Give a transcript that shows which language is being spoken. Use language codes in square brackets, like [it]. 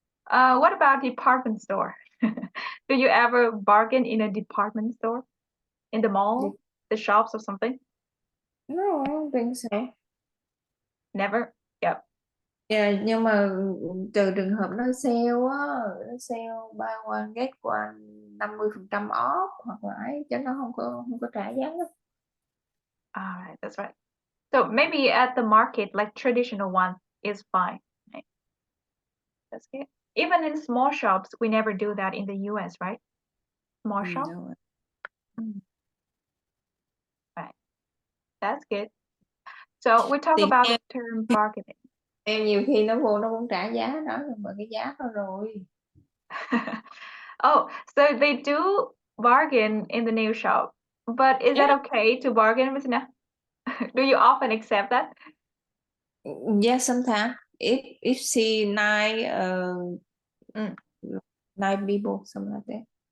[en] What about department store? Do you ever bargain in a department store? In the mall, the shops or something? No, I don't think so. Never? Yep. [vi] Yeah, nhưng mà trừ trường hợp nó sale á, nó sale [en] buy one get one 50% off [vi] hoặc là ấy, chứ nó không có trả giá đó. [en] All right, that's right. So maybe at the market, like traditional one is fine. Right? That's good. Even in small shops, we never do that in the US, right? Small shop? No. Right. That's good. So we talk [vi] Thì [en] about the term bargaining. [vi] em nhiều khi nó vô nó cũng trả giá đó, mà cái giá đó rồi. [en] Oh, so they do bargain in the nail shop. But is that okay to bargain, Miss Ina? Do you often accept that? Yeah, sometimes if see nine people, something like that.